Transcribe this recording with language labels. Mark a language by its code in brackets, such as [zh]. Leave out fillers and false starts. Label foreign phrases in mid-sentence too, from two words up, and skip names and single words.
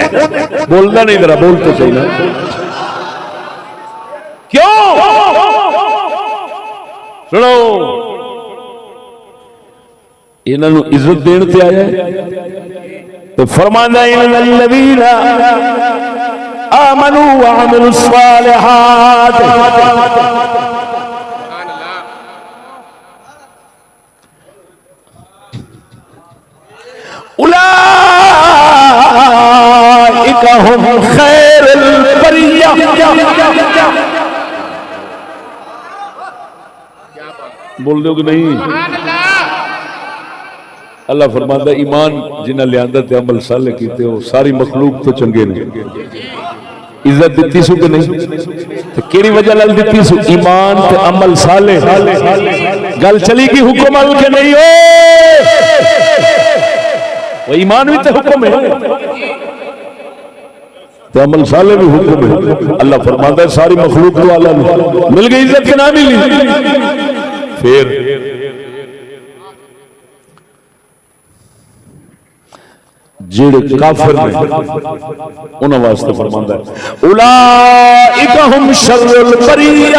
[ur] بولنا نہیں، ذرا بول تو سہی نا. क्यों? [pa] سنو، انہاں نوں عزت دین تے آیا تو فرماندا [ar] إن الذين آمنوا وعملوا الصالحات أولئك هم خير البرية. [ur] بول دو کہ نہیں? [pa] اللہ فرماندا ایمان جنہیں لیاندا تے عمل صالح کیتے ہو ساری مخلوق تو چنگے نے. عزت دتی سو کہ نہیں؟ تو کیہڑی وجہ نال دتی سو? ایمان تے عمل صالح۔ گل چلی کی حکم ال کے نہیں ہو? [ur] وہ ایمان بھی تو حکم ہے، تو عمل صالح بھی حکم ہے. [pa] اللہ فرماندا ہے ساری مخلوق تو اللہ مل گئی، عزت کے نہ ملی. فیر جیہڑے کافر نے انہاں واسطے فرماندا ہے [ar] أولئك هم شر البرية.